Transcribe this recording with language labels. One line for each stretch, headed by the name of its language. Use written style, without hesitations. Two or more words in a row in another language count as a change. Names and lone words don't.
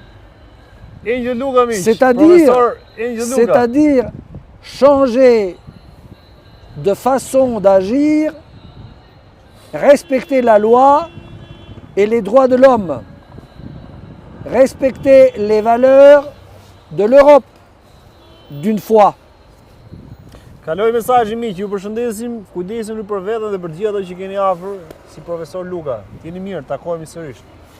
French: C'est-à-dire changer de façon d'agir, respecter la loi et les droits de l'homme, respecter les valeurs de l'Europe, d'une fois.
Albanian: Kaloj mesazhin miq, ju përshëndesim, kujdesuni për veten dhe për gjithë ato që keni afër, si profesor Luka. Jeni mirë, takohemi sërish.